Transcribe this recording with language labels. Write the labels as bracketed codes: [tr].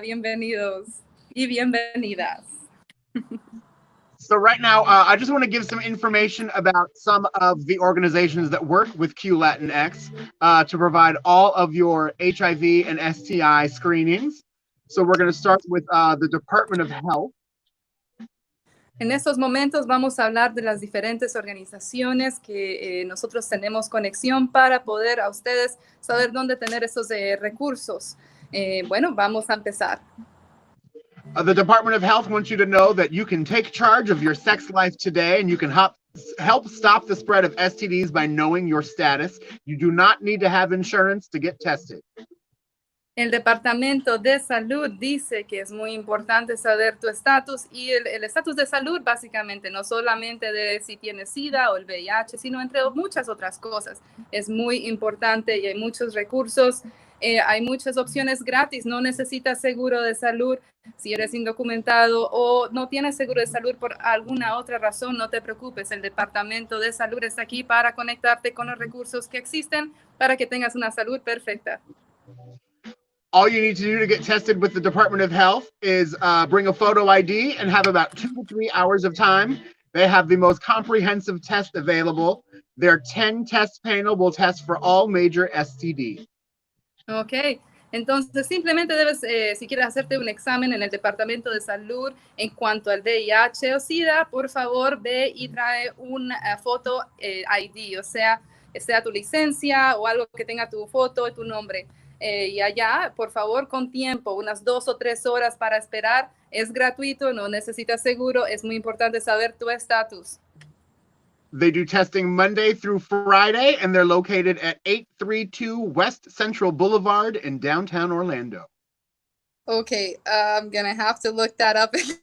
[es] Bienvenidos y bienvenidas. [en] So right now, I just want to give some information about some of the organizations that work with Q Latinx to provide all of your HIV and STI screenings. So we're going to start with the Department of Health. [es] En estos momentos vamos a hablar de las diferentes organizaciones que nosotros tenemos conexión para poder a ustedes saber dónde tener esos recursos. Bueno, vamos a empezar. [en] The Department of Health wants you to know that you can take charge of your sex life today and you can help stop the spread of STDs by knowing your status. You do not need to have insurance to get tested. [es] El Departamento de Salud dice que es muy importante saber tu estatus y el estatus de salud básicamente, no solamente de si tienes SIDA o el VIH, sino entre muchas otras cosas. Es muy importante y hay muchos recursos, hay muchas opciones gratis, no necesitas seguro de salud. Si eres indocumentado o no tienes seguro de salud por alguna otra razón, no te preocupes. El Departamento de Salud está aquí para conectarte con los recursos que existen para que tengas una salud perfecta. [en] All you need to do to get tested with the Department of Health is bring a photo ID and have about 2 to 3 hours of time. They have the most comprehensive test available. Their 10 test panel will test for all major STDs. [es] Ok, entonces simplemente debes, si quieres hacerte un examen en el Departamento de Salud en cuanto al VIH o SIDA, por favor ve y trae una foto ID, o sea tu licencia o algo que tenga tu foto y tu nombre. Y allá, por favor, con tiempo, unas 2 o 3 horas para esperar. Es gratuito, no necesitas seguro. Es muy importante saber tu estatus. [en] They do testing Monday through Friday, and they're located at 832 West Central Boulevard in downtown Orlando. Okay, I'm going to have to look that up.